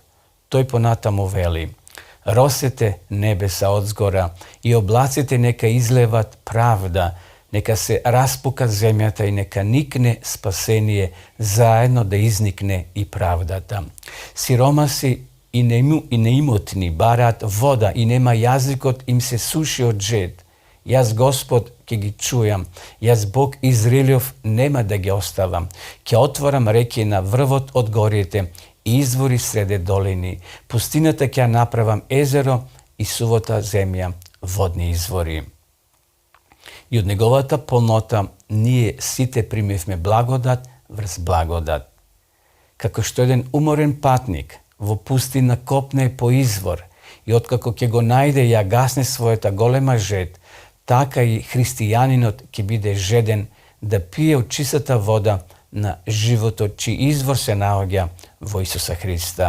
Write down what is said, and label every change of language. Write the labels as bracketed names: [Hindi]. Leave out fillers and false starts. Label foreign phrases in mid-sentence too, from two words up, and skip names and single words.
[Macedonian] Тој понатаму вели: росете небеса одзгора и облаците нека излеват правда, нека се распука земјата и нека никне спасение, заедно да изникне и правдата. Сиромаси и неимотни бараат вода и нема јазикот им се суши од жед. Јас Господ ќе ги чујам, јас Бог Израилјов нема да ги оставам. Ќе отворам реки на врвот од горите извори среде долини. Пустина так ја направам езеро и сувата земја водни извори. И од неговата полнота ние сите примивме благодат врз благодат. Како што еден уморен патник во пустина копне по извор и откако ќе го најде ја гасне својата голема жед, така и христијанинот ќе биде жеден да пие од чистата вода на животот, чиј извор се наоѓа во Исуса Христа.